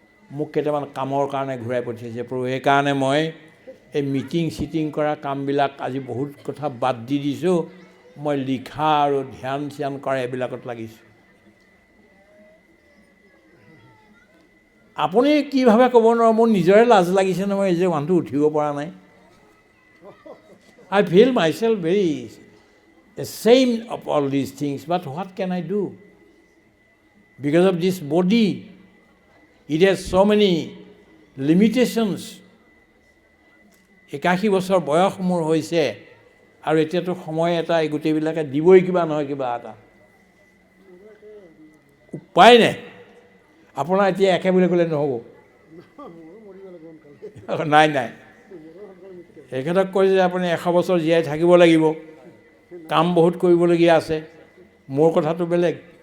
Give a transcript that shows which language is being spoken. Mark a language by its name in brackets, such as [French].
[Assamese] মোক কেইটামান কামৰ কাৰণে ঘূৰাই পঠিয়াইছে প্ৰভু। সেইকাৰণে মই এই মিটিং চিটিং কৰা কামবিলাক আজি বহুত কথা বাদ দি দিছোঁ। মই লিখা আৰু ধ্যান চ্যান কৰা এইবিলাকত লাগিছোঁ। আপুনি কি ভাবে ক'ব নোৱাৰোঁ, মোৰ নিজৰে লাজ লাগিছে নহয়, এই যে মানুহটো উঠিব পৰা নাই। [English] I feel myself very ashamed of all these things, but what can I do? Because of this body, it has so many limitations. [Assamese] 81 বছৰ বয়স মোৰ হৈছে, আৰু এতিয়াতো সময় এটা এই গোটেইবিলাকে দিবই কিবা নহয় কিবা এটা। উপায় নাই। আপোনাৰ এতিয়া একে বুলি ক'লে নহ'ব। নাই নাই, এখেতক কৈছে যে আপুনি 100 বছৰ জীয়াই থাকিব লাগিব, কাম বহুত কৰিবলগীয়া আছে। মোৰ কথাটো বেলেগ।